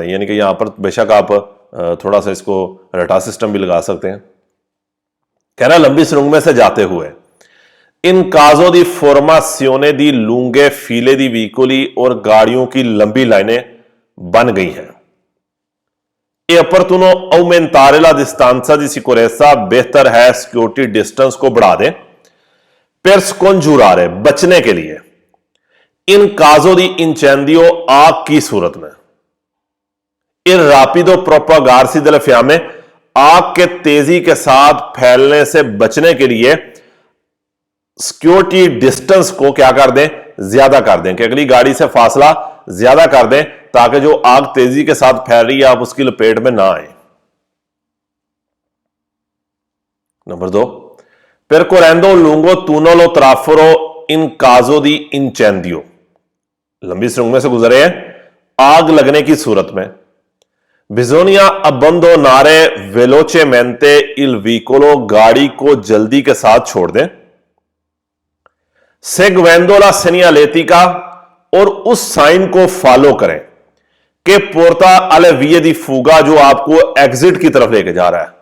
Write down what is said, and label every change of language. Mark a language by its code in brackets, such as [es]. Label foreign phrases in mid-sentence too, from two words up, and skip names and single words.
[hi] यानी कि यहां पर बेशक आप थोड़ा सा इसको रटा सिस्टम भी लगा सकते हैं। कह रहा लंबी सुरंग में से जाते हुए, [it] in caso di formazione di lunghe file di veicoli, [hi] और गाड़ियों की लंबी लाइनें बन गई हैं। [it] è opportuno aumentare la distanza di sicurezza, [hi] बेहतर है सिक्योरिटी डिस्टेंस को बढ़ा दें, [it] per scongiurare, [hi] बचने के लिए, [it] in caso di incendio, [hi] आग की सूरत में, [it] un rapido propagarsi delle fiamme, [hi] आग के तेजी के साथ फैलने से बचने के लिए सिक्योरिटी डिस्टेंस को क्या कर दें, ज्यादा कर दें, कि अगली गाड़ी से फासला ज्यादा कर दें ताकि जो आग तेजी के साथ फैल रही है आप उसकी लपेट में ना आए। नंबर 2, [it] percorrendo lungo tunnel o traforo in caso di incendio, [hi] लंबी सुरंग में से गुजरे हैं आग लगने की सूरत में। [it] bisogna abbandonare velocemente il veicolo, [hi] गाड़ी को जल्दी के साथ छोड़ दें। [it] seguendo la segnaletica, [hi] और उस साइन को फॉलो करें कि [it] porta alle vie di fuga, [hi] जो आपको एग्जिट की तरफ लेके जा रहा है।